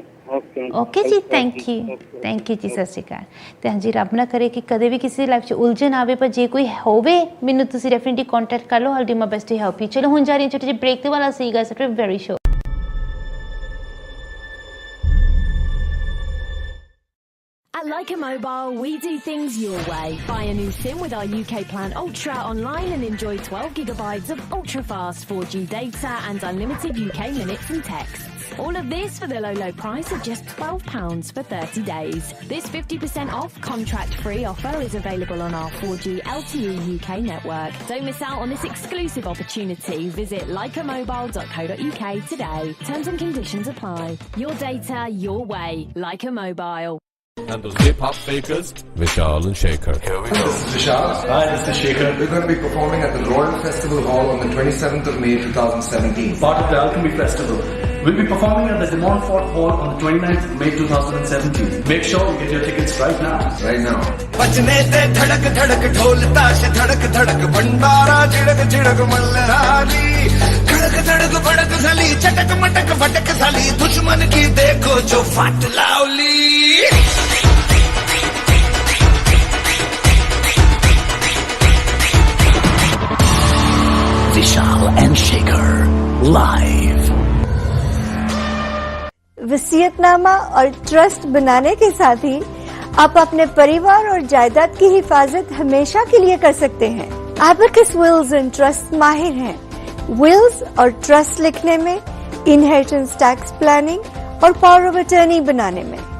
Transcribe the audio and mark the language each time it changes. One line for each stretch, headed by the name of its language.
Punjabi: Okay ਜੀ, thank you ਜੀ, ਸਤਿ ਸ਼੍ਰੀ ਅਕਾਲ। ਤੇ ਹਾਂਜੀ, ਰੱਬ ਨਾ ਕਰੇ ਕਿ ਕਦੇ ਵੀ ਕਿਸੇ ਦੀ ਲਾਈਫ 'ਚ ਉਲਝਣ ਆਵੇ, ਪਰ ਜੇ ਕੋਈ ਹੋਵੇ ਮੈਨੂੰ ਤੁਸੀਂ ਡੈਫੀਨਿਟਲੀ ਕੰਟੈਕਟ ਕਰ ਲਓ।
English: I'll do my best to help you.
Punjabi: ਚਲੋ ਹੁਣ ਜਾ ਰਹੀ ਹਾਂ ਛੋਟੇ ਜਿਹੇ ਬ੍ਰੇਕ ਤੇ ਵਾਲਾ ਸੀ guys,
English: It was very short. At Leica Mobile, we do things your way. Buy a new SIM with our UK Plan Ultra online and enjoy 12 gigabytes of ultra-fast 4G data and unlimited UK minutes and texts. All of this for the low price of just £12 for 30 days. This 50% off contract-free offer is available on our 4G LTE UK network. Don't miss out on this exclusive opportunity. Visit leicamobile.co.uk today. Terms and conditions apply. Your data, your way. Leica Mobile. And those hip-hop fakers, Vishal and Shekhar. Here we go. This is Vishal. Hi, this is Shekhar. We're going to be performing at the Royal Festival Hall on the 27th of May 2017. Part of the Alchemy Festival. We'll be performing at the Montfort Hall on the 29th of May 2017. Make sure you get your tickets right now. Right now.
Hindi: बजने दे धड़क धड़क ढोल ताश धड़क धड़क भंडारा झिड़क झिड़क मल्हारी खड़क धड़क भड़क साली चटक मटक फटक साली दुश्मन की देखो जो फट लावली
English: Vishal and Shekhar live.
Hindi: वसीयतनामा और ट्रस्ट बनाने के साथ ही आप अपने परिवार और जायदाद की हिफाजत हमेशा के लिए कर सकते हैं। एबेकस विल्स एंड ट्रस्ट माहिर हैं। विल्स और ट्रस्ट लिखने में, इनहेरिटेंस टैक्स प्लानिंग और पावर ऑफ अटर्नी बनाने में।